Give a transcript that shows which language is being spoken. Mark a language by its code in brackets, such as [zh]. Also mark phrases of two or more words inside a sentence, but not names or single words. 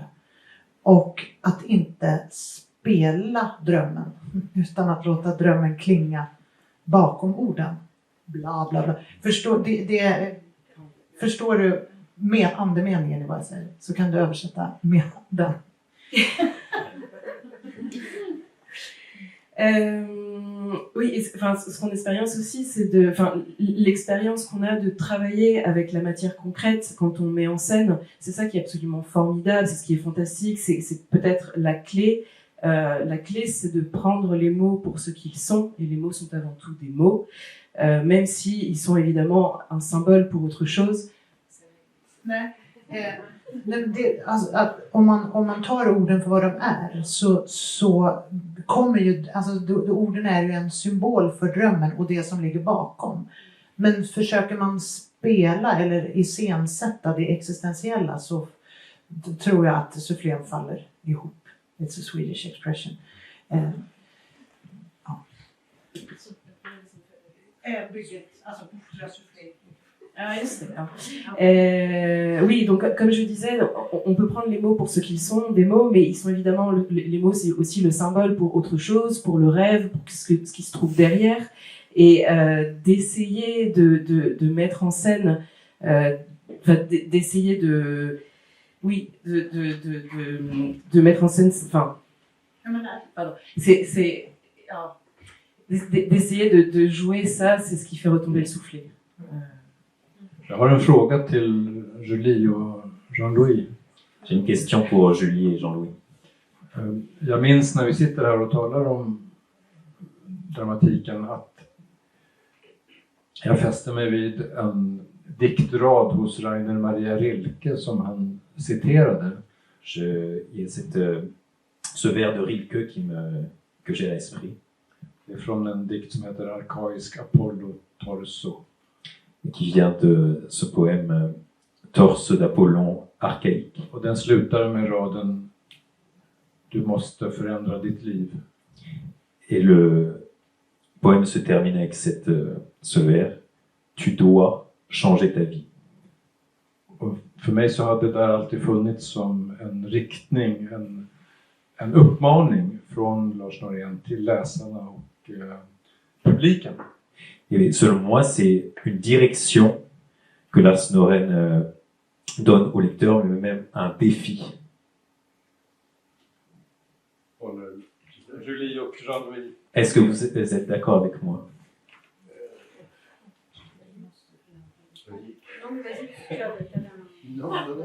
[sv] Och att inte spela drömmen, utan att låta drömmen klinga bakom orden. Bla bla bla. Förstår du med andemeningen i vad jag säger, så kan du översätta med den. [fr] Oui, enfin, son expérience aussi, c'est l'expérience qu'on a de travailler avec la matière concrète quand on met en scène. C'est ça qui est absolument formidable, c'est ce qui est fantastique, c'est peut-être la clé. La clé, c'est de prendre les mots pour ce qu'ils sont, et les mots sont avant tout des mots, même si ils sont évidemment un symbole pour autre chose. [sv] Nej. Om man tar orden för vad de är, så kommer ju, orden är ju en symbol för drömmen och det som ligger bakom. Men försöker man spela eller iscensätta det existentiella, så tror jag att sufflén faller ihop. [en] It's a Swedish expression. [sv] Bygget, alltså sufflé. [fr] Oui, donc comme je disais, on peut prendre les mots pour ce qu'ils sont, des mots, mais ils sont évidemment, les mots c'est aussi le symbole pour autre chose, pour le rêve, pour ce qui se trouve derrière, et d'essayer de mettre en scène, d'essayer de mettre en scène, d'essayer de jouer ça, c'est ce qui fait retomber le soufflet. [sv] Jag har en fråga till Julie och Jean-Louis. [fr] J'ai une question pour Julie et Jean-Louis. [sv] Jag minns när vi sitter här och talar om dramatiken att jag fäster mig vid en diktrad hos Rainer Maria Rilke som han citerade. [fr] Il y a ce vers de Rilke que j'ai à l'esprit. [sv] Det är från en dikt som heter Arkaisk Apollo Torso. [fr] Qui vient de ce poème Torse d'Apollon archaïque. [sv] Och den slutar med raden Du måste förändra ditt liv. [fr] Et le poème se termine avec ce vers Tu dois changer ta vie. [sv] Och för mig så har det där alltid funnits som en riktning, en uppmaning från Lars Norén till läsarna och publiken. [fr] Et selon moi, c'est une direction que Lars Norén donne au lecteur, mais même un défi. [sv] Julie och Jean-Louis. [fr] Est-ce que vous êtes d'accord avec moi? Non.